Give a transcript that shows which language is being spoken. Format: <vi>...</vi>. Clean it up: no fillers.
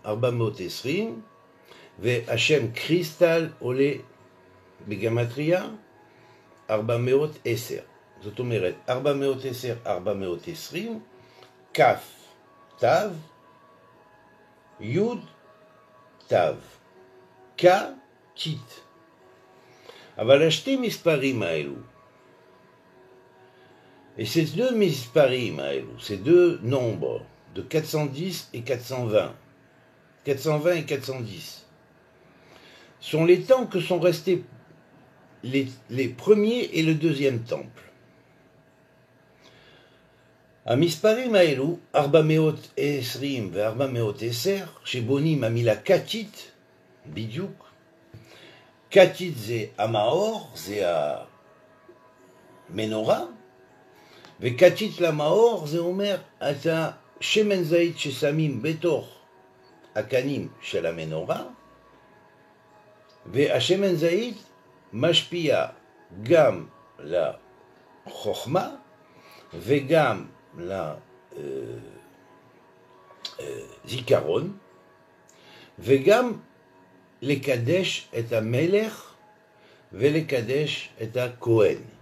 <he>420, והשם קריסטל עולה בגמטריה 410. זאת אומרת, 410, 420, כף תו, יוד תו, כתית. אבל השתי מספרים האלו,</he> <fr>et ces deux</fr> <he>מספרים האלו,</he> <fr>ces deux nombres de 410 et 420, 420 et 410, sont les temps que sont restés les premiers et le deuxième temple.</fr> <he>המספרים האלו, 420 ו-410, שבונים המילה קטית, בדיוק, קטית זה המאור, זה המנורה, וקטית למאור זה אומר את השמן זית ששמים בתוך הקנים של המנורה, והשמן זית משפיע גם לחוכמה וגם לזיכרון, וגם לקדש את המלך ולקדש את הכהן.</he>